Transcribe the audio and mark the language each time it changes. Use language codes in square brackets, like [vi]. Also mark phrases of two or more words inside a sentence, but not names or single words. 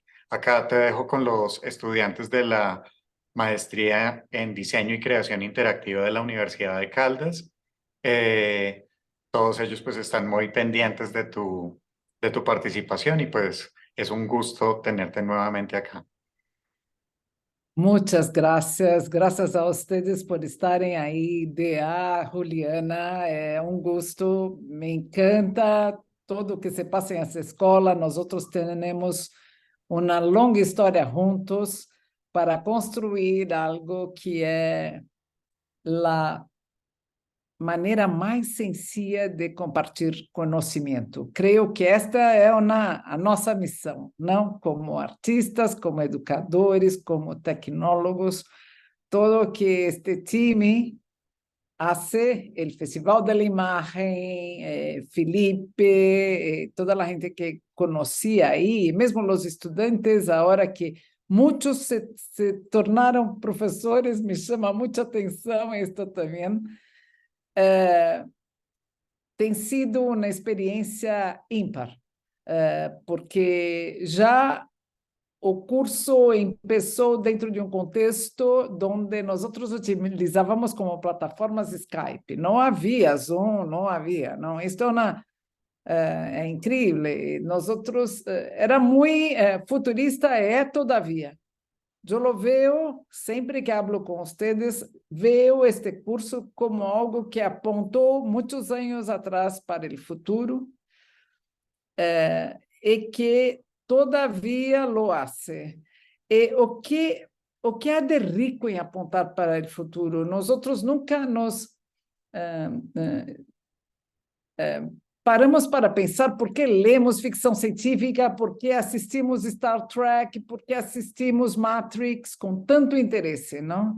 [es] Acá te dejo con los estudiantes de la maestría en diseño y creación interactiva de la Universidad de Caldas. Eh, Todos ellos pues están muy pendientes de de tu participación y pues es un gusto tenerte nuevamente acá. Muchas gracias, gracias a ustedes [pt] por estarem aí, Dea, Juliana, é um gosto, me encanta tudo o que se passa nessa escola, nós outros temos uma longa história juntos para construir algo que é a maneira mais sencilla de compartilhar conhecimento. Creio que esta é a nossa missão, não como artistas, como educadores, como tecnólogos, todo que este time hace, el Festival de la Imagen, Felipe, toda a gente que conhecia aí, mesmo os estudantes, agora que muitos se tornaram professores, me chama muita atenção isto também. Tem sido uma experiência ímpar, porque já o curso começou dentro de um contexto onde nós outros utilizávamos como plataformas Skype. Não havia Zoom, não havia. Não, isto é incrível. Nós outros era muito futurista, é todavia. [es] Eu lo veo, [pt] sempre que hablo com vocês, veo este curso como algo que apontou muitos anos atrás para o futuro e que todavia [es] lo hace. [pt] E o que há de rico em apontar para o futuro? Nós outros nunca nos paramos para pensar por que lemos ficção científica, por que assistimos Star Trek, por que assistimos Matrix com tanto interesse, não?